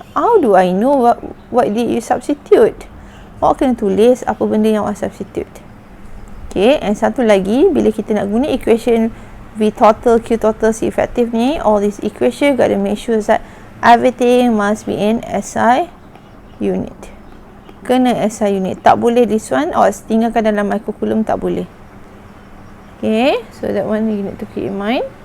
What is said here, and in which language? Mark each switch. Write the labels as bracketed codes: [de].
[en] How do I know what did you substitute? [ms] Awak kena tulis apa benda yang awak substitute. [en] Okay, and [ms] satu lagi, bila kita nak guna [en] equation V total, Q total, C effective ni, all these equation got to make sure that everything must be in SI unit. [ms] Kena SI unit. Tak boleh [en] this one [ms] awak tinggalkan dalam microcoulomb, tak boleh. [en] Okay, so that one you need to keep in mind.